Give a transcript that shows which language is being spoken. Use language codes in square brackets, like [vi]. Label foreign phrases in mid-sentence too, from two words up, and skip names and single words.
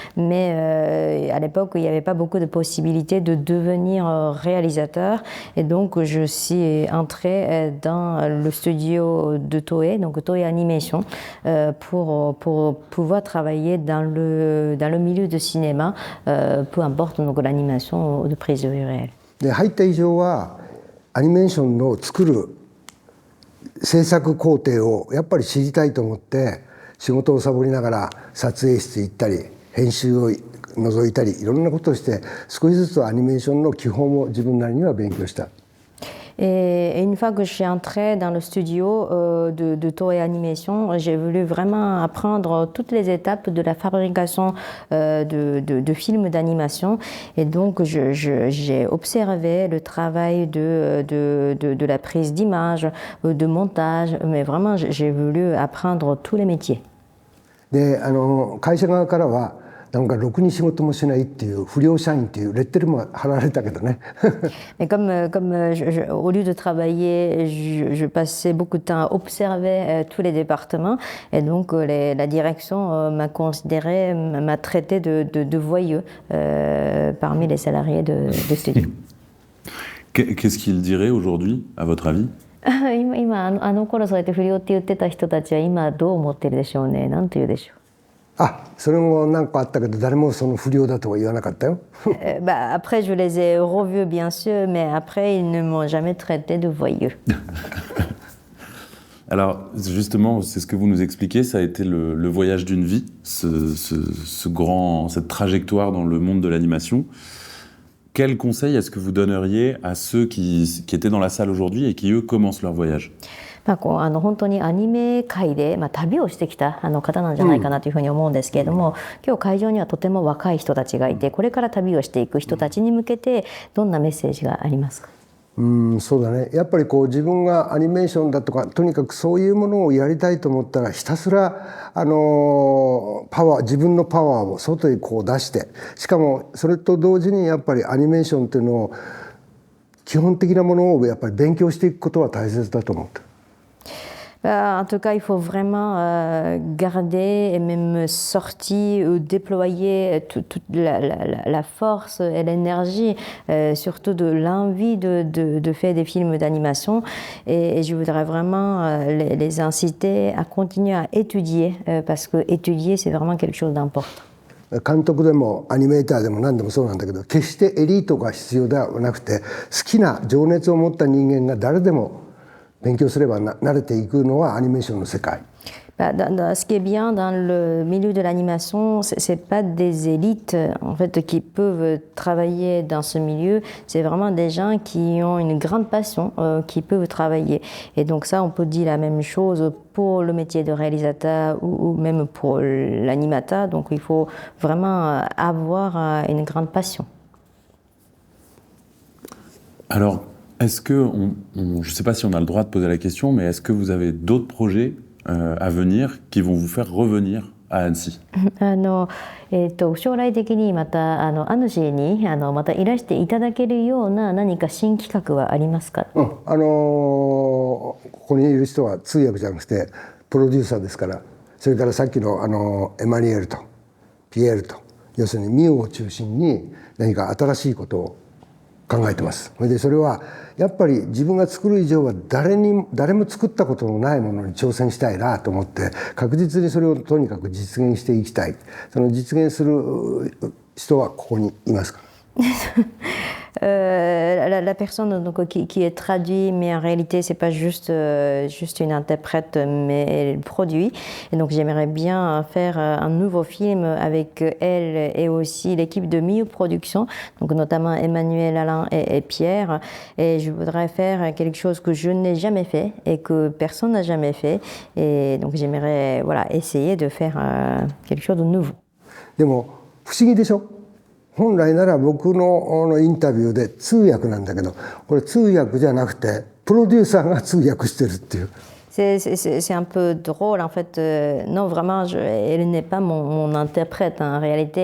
[fr] Mais à l'époque, il n'y avait pas beaucoup de possibilités de devenir réalisateur et donc je suis entrée dans le studio de Toei, donc Toei Animation, pour pouvoir travailler dans le milieu de cinéma, peu importe donc l'animation ou de prise de vue réelle. [ja] で入った以上はアニメーションの作る制作工程をやっぱり知りたいと思って仕事をサボりながら撮影室行ったり編集を覗いたりいろんなことをして少しずつアニメーションの基本を自分なりには勉強した。 [fr] Et une fois que je suis entrée dans le studio de Toei Animation, j'ai voulu vraiment apprendre toutes les étapes de la fabrication de films d'animation. Et donc, j'ai observé le travail de la prise d'image, de montage, mais vraiment, j'ai voulu apprendre tous les métiers. [ja] で、会社側からはなんかろくに仕事もしないっていう不良社員っていうレッテルも貼られたけどね。 [fr] Mais au lieu de travailler, je passais beaucoup de temps à observer tous les départements et donc la direction m'a considéré, m'a traité de voyeux parmi les salariés de studio. Qu'est-ce qu'il dirait aujourd'hui, à votre avis? [ja] 今あの頃そうやって不良って言ってた人たちは今どう思ってるでしょうね。なんて言うでしょう。あ、それも何かあったけど誰もその不良だとは言わなかったよ。 [fr] Après, je les ai revus, bien sûr, mais après, ils ne m'ont jamais traité de voyeux. Alors, justement, c'est ce que vous nous expliquez, ça a été le voyage d'une vie, cette trajectoire dans le monde de l'animation. Quel conseil est-ce que vous donneriez à ceux qui étaient dans la salle aujourd'hui et qui, eux, commencent leur voyage? [ja] 本当にアニメ界で、旅をしてきた方なんじゃないかなというふうに思うんですけれども、今日会場にはとても若い人たちがいて、これから旅をしていく人たちに向けてどんなメッセージがありますか？そうだね。やっぱりこう自分がアニメーションだとかとにかくそういうものをやりたいと思ったらひたすら自分のパワーを外にこう出して、しかもそれと同時にやっぱりアニメーションっていうのを基本的なものをやっぱり勉強していくことは大切だと思って。 [fr] En tout cas, il faut vraiment garder et même sortir, déployer toute la force et l'énergie, surtout de l'envie de faire des films d'animation. Et je voudrais vraiment les inciter à continuer à étudier, parce que étudier, c'est vraiment quelque chose d'important. [ja] 監督でもアニメーターでも何でもそうなんだけど、決してエリートが必要ではなくて、好きな情熱を持った人間が誰でも勉強すれば慣れていくのはアニメーションの世界。 [fr] Ce qui est bien dans le milieu de l'animation, c'est pas des élites en fait qui peuvent travailler dans ce milieu. C'est vraiment des gens qui ont une grande passion, qui peuvent travailler. Et donc ça, on peut dire la même chose pour le métier de réalisateur ou même pour l'animateur. Donc il faut vraiment avoir une grande passion. Alors, est-ce que, je ne sais pas si on a le droit de poser la question, mais est-ce que vous avez d'autres projets à venir qui vont vous faire revenir à Annecy? [ja] 将来的にまた主にまたいらしていただけるような何か新企画はありますか？ここにいる人は通訳じゃなくてプロデューサーですから、それからさっきのエマニュエルとピエールと、要するにミオを中心に何か新しいことを考えてます。それはやっぱり自分が作る以上は誰も作ったことのないものに挑戦したいなと思って、確実にそれをとにかく実現していきたい。その実現する人はここにいますから。 [fr] La personne donc, qui est traduite, mais en réalité, c'est pas juste une interprète, mais elle produit. Et donc, j'aimerais bien faire un nouveau film avec elle et aussi l'équipe de Mio Productions, donc notamment Emmanuel, Alain et Pierre. Et je voudrais faire quelque chose que je n'ai jamais fait et que personne n'a jamais fait. Et donc, j'aimerais essayer de faire quelque chose de nouveau. [ja] でも不思議でしょ？本来なら僕のインタビューで通訳なんだけど、これ通訳じゃなくてプロデューサーが通訳してるっていう。 [fr] C'est un peu drôle en fait. Non, vraiment, elle n'est pas mon interprète en réalité.